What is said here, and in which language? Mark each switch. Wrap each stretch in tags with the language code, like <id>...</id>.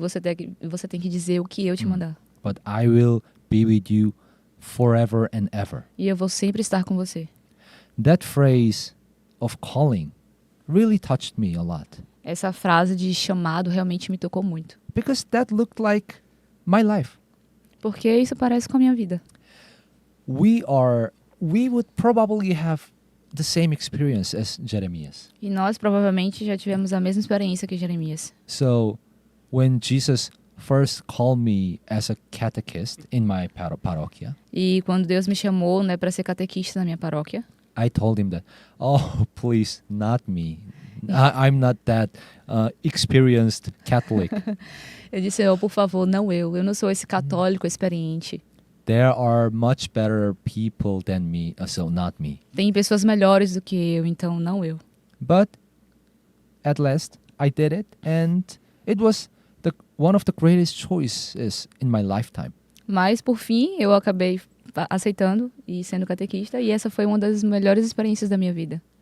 <pt>você tem que dizer o que eu te mandar.</pt> <en>But I will be with you forever and ever.</en> <pt>E eu vou sempre estar com você.</pt> <en>That phrase of calling really touched me a lot.</en> <pt>Essa frase de chamado realmente me tocou muito.</pt> <en>Because that looked like my life.</en> <pt>Porque isso parece com a minha vida.</pt> <en>We would probably have the same experience as Jeremias.</en> <pt>E nós provavelmente já tivemos a mesma experiência que Jeremias.</pt> <en>So, when Jesus first called me as a catechist in my paróquia,</en> <pt>E quando Deus me chamou, né, para ser catequista na minha paróquia,</pt> <en>I told him that, oh, please, not me. I'm not that experienced Catholic.</en> <pt>eu disse, por favor, não eu não sou esse católico experiente.</pt> <en>There are much better people than me, so not me.</en> <pt>Tem pessoas melhores do que eu, então não eu.</pt> <en>But at last, I did it, and it was one of the greatest choices in my lifetime.</en> <pt>Mas, por fim, eu acabei aceitando e sendo catequista, e essa foi uma das melhores experiências da minha vida.</pt>